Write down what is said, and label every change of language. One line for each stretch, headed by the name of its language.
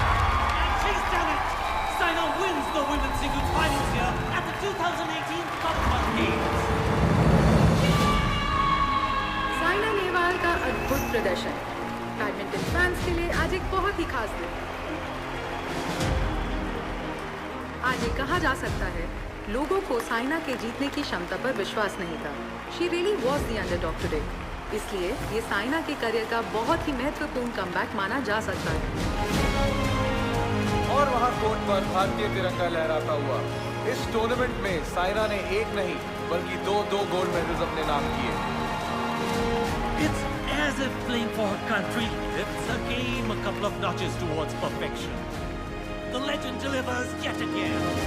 English: Saina wins the women's singles finals here at the 2018 Commonwealth Games.
Hindi: Saina Nehwal का अद्भुत प्रदर्शन badminton fans के लिए आज एक बहुत ही खास दिन। आज ये कहा जा सकता है, लोगों को साइना के जीतने की क्षमता पर विश्वास नहीं था।
English: She really was the underdog today.
Hindi: इसलिए ये साइना के करियर का बहुत ही महत्वपूर्ण कमबैक माना जा सकता है। और वहां कोर्ट पर भारतीय तिरंगा लहराता हुआ इस टूर्नामेंट में साइना ने एक नहीं बल्कि दो गोल्ड मेडल्स अपने नाम किए।
English: It's as if playing for her country lifts her game a couple of notches towards perfection. The legend delivers yet again.